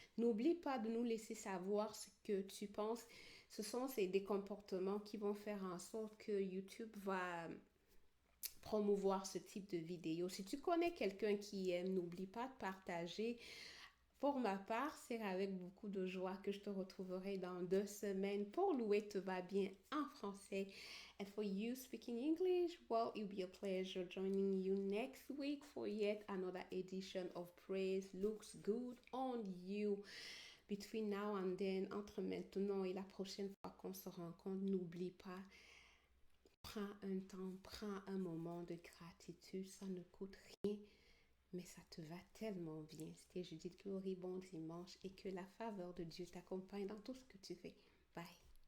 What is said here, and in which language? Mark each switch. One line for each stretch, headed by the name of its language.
French: N'oublie pas de nous laisser savoir ce que tu penses. Ce sont des comportements qui vont faire en sorte que YouTube va promouvoir ce type de vidéo. Si tu connais quelqu'un qui aime, n'oublie pas de partager Pour ma part, c'est avec beaucoup de joie que je te retrouverai dans 2 semaines pour Louer te va bien en français.
English: And for you speaking English, well, it'll be a pleasure joining you next week for yet another edition of Praise Looks Good on You. Between now and then,
French: entre maintenant et la prochaine fois qu'on se rencontre, n'oublie pas, prends un temps, prends un moment de gratitude, ça ne coûte rien, mais ça te va tellement bien. C'était Judith Glory, bon dimanche et que la faveur de Dieu t'accompagne dans tout ce que tu fais. Bye.